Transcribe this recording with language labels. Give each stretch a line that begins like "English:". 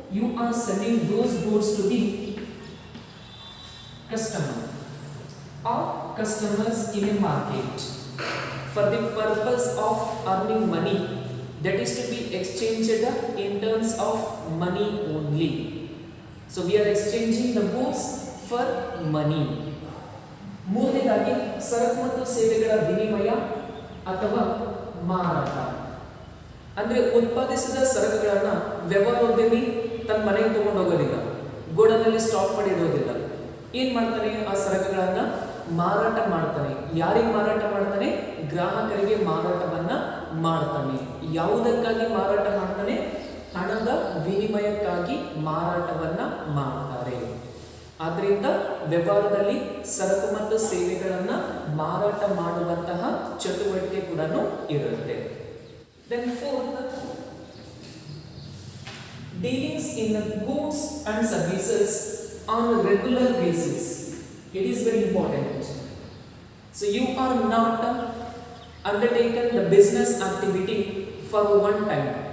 English: You are selling those goods to the customer or customers in a market for the purpose of earning money, that is to be exchanged in terms of money only. So we are exchanging the goods for money.
Kannada: ಮೂರನೇದಾಗಿ ಸರಕು ಮತ್ತು ಸೇವೆಗಳ ವಿನಿಮಯ ಅಥವಾ ಮಾರಾಟ. ಅಂದ್ರೆ ಉತ್ಪಾದಿಸಿದ ಸರಕುಗಳನ್ನ ವ್ಯವಹಾರೋದ್ಯಮಿ ತನ್ನ ಮನೆಗೆ ತಗೊಂಡು ಹೋಗೋದಿಲ್ಲ, ಗೋಡನಲ್ಲಿ ಸ್ಟಾಕ್ ಮಾಡಿ ಇಡೋದಿಲ್ಲ. ಏನ್ ಮಾಡ್ತಾನೆ? ಆ ಸರಕುಗಳನ್ನ ಮಾರಾಟ ಮಾಡ್ತಾನೆ. ಯಾರಿಗೆ ಮಾರಾಟ ಮಾಡ್ತಾನೆ? ಗ್ರಾಹಕರಿಗೆ ಮಾರಾಟವನ್ನ ಮಾಡ್ತಾನೆ. ಯಾವುದಕ್ಕಾಗಿ ಮಾರಾಟ ಮಾಡ್ತಾನೆ? ಹಣದ ವಿನಿಮಯಕ್ಕಾಗಿ ಮಾರಾಟವನ್ನ ಮಾಡ್ತಾರೆ. ಆದ್ರಿಂದ ವ್ಯವಹಾರದಲ್ಲಿ ಸರಕು ಮತ್ತು ಸೇವೆಗಳನ್ನ ಮಾರಾಟ ಮಾಡುವಂತಹ ಚಟುವಟಿಕೆ ಕೂಡ ಇರುತ್ತೆ.
English: Then fourth, dealings in goods and services on a regular basis. It is very important. So you are not undertaken the business activity for one time.